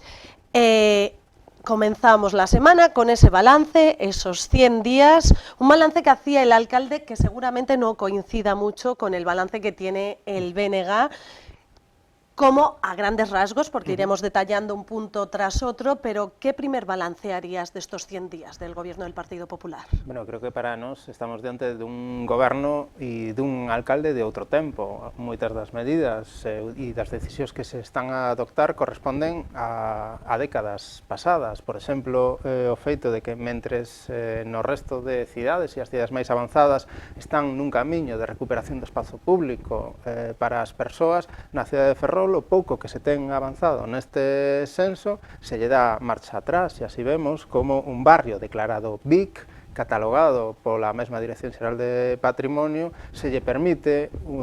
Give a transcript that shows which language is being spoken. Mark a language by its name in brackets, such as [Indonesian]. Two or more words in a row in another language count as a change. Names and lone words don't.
[Spanish] Comenzamos la semana con ese balance, esos 100 días, un balance que hacía el alcalde que seguramente no coincida mucho con el balance que tiene el BNG, como a grandes rasgos, porque iremos detallando un punto tras otro, pero ¿qué primer balance harías de estos 100 días del gobierno del Partido Popular? [Galician] Bueno, creo que para nós estamos diante dun goberno e dun alcalde de outro tempo. Moitas das medidas e das decisións que se están a adoptar corresponden a décadas pasadas. Por exemplo, o feito de que mentres no resto de cidades e as cidades máis avanzadas están nun camiño de recuperación do espazo público para as persoas, na cidade de Ferrol o pouco que se ten avanzado neste senso se lle dá marcha atrás e así vemos como un barrio declarado BIC, catalogado pola mesma Dirección Xeral de Patrimonio, se lle permite